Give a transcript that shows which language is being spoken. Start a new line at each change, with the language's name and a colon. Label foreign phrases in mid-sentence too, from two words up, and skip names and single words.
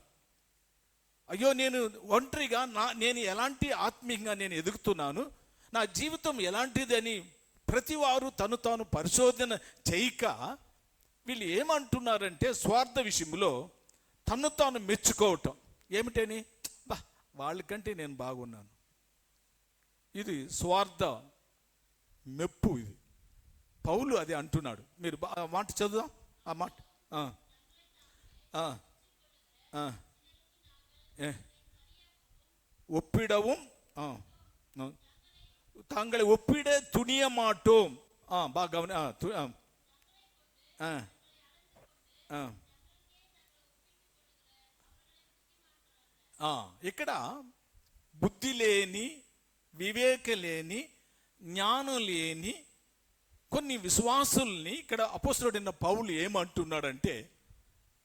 Telugu: అయ్యో, నేను ఒంటరిగా నేను ఎలాంటి ఆత్మీయంగా నేను ఎదుగుతున్నాను, నా జీవితం ఎలాంటిదని ప్రతివారు తాను పరిశోధన చేయక వీళ్ళు ఏమంటున్నారంటే, స్వార్థ విషయంలో తాను మెచ్చుకోవటం. ఏమిటని? వాళ్ళకంటే నేను బాగున్నాను. ఇది స్వార్థ మెప్పు. ఇది పౌలు అది అంటున్నాడు. మీరు మాట చదువుదాం ఆ మాట.
Tamil: ஒப்பிடவும் தாங்களை ஒப்பிட துணிய மாட்டோம்.
Telugu: ఇక్కడ బుద్ధి లేని, వివేక లేని, జ్ఞానం లేని కొన్ని విశ్వాసుల్ని ఇక్కడ అపోస్తలుడైన పౌలు ఏమంటున్నాడంటే,